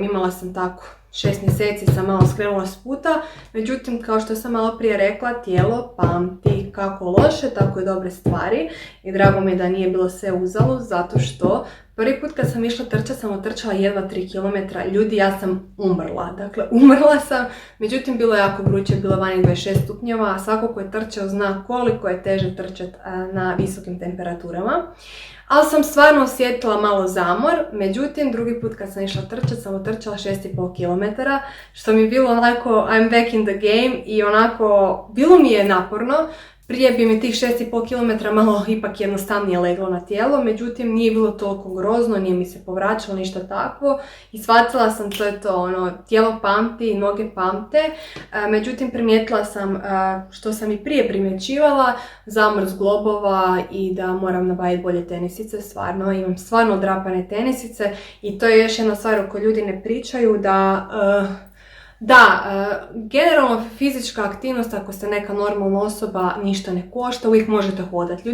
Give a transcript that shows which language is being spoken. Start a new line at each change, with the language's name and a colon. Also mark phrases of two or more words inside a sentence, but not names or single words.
Croatian: Imala sam tako 6 mjeseci, sam malo skrenula s puta, međutim kao što sam malo prije rekla, tijelo pamti kako loše, tako i dobre stvari i drago mi je da nije bilo sve uzalud, zato što prvi put kad sam išla trčati sam otrčala jedva 3 km, ljudi ja sam umrla, dakle umrla sam, međutim bilo je jako vruće, bilo je vani 26 stupnjeva, a svako ko je trčao zna koliko je teže trčati na visokim temperaturama. Ali sam stvarno osjetila malo zamor, međutim drugi put kad sam išla trčati sam otrčala 6,5 km, što mi je bilo onako
English: I'm back in the game
Croatian: i onako bilo mi je naporno. Prije bi mi tih 6,5 km malo ipak jednostavnije leglo na tijelo, međutim nije bilo toliko grozno, nije mi se povraćalo ništa takvo i shvatila sam to je to, ono, tijelo pamti, noge pamte, međutim primijetila sam, što sam i prije primjećivala, zamor zglobova i da moram nabaviti bolje tenisice, stvarno, imam stvarno odrapane tenisice i to je još jedna stvar o kojoj ljudi ne pričaju, generalno fizička aktivnost, ako ste neka normalna osoba, ništa ne košta, uvijek možete hodati.